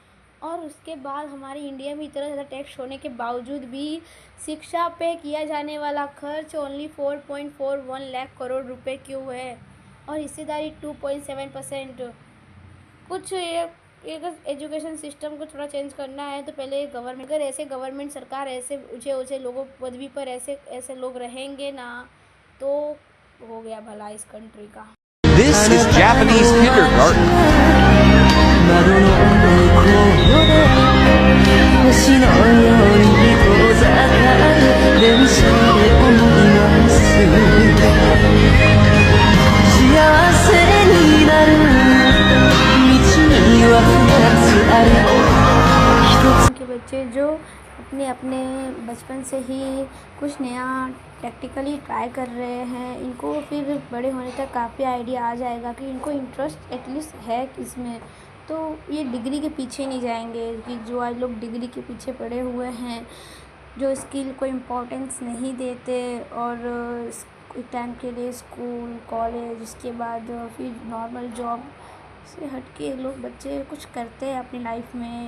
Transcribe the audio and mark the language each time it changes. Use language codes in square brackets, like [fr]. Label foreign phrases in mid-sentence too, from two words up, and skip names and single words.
[hi] और उसके बाद हमारे इंडिया में इतना ज़्यादा टैक्स होने के बावजूद भी शिक्षा पे किया जाने वाला खर्च ओनली 4.41 लाख करोड़ रुपए क्यों है, और हिस्सेदारी 2.7%। कुछ एक [en] education system [hi] को थोड़ा चेंज करना है तो पहले गवर्नमेंट, अगर ऐसे गवर्नमेंट सरकार ऐसे ऊँचे लोगों पदवी पर ऐसे लोग रहेंगे ना, तो हो गया भला इस कंट्री का। [en] This is Japanese kindergarten. [ja] 星のように遠ざかる電車で思います幸せになる道には2つある [hi] के बच्चे जो अपने अपने बचपन से ही कुछ नया [en] practically try [hi] कर रहे हैं, इनको फिर बड़े होने तक काफ़ी आइडिया आ जाएगा कि इनको [en] interest at least [hi] है किसमें, तो ये डिग्री के पीछे नहीं जाएंगे। कि जो आज लोग डिग्री के पीछे पड़े हुए हैं, जो स्किल को इम्पोर्टेंस नहीं देते और एक टाइम के लिए स्कूल, कॉलेज, उसके बाद फिर [en] normal job [hi] से हट के लोग बच्चे कुछ करते हैं अपनी लाइफ में।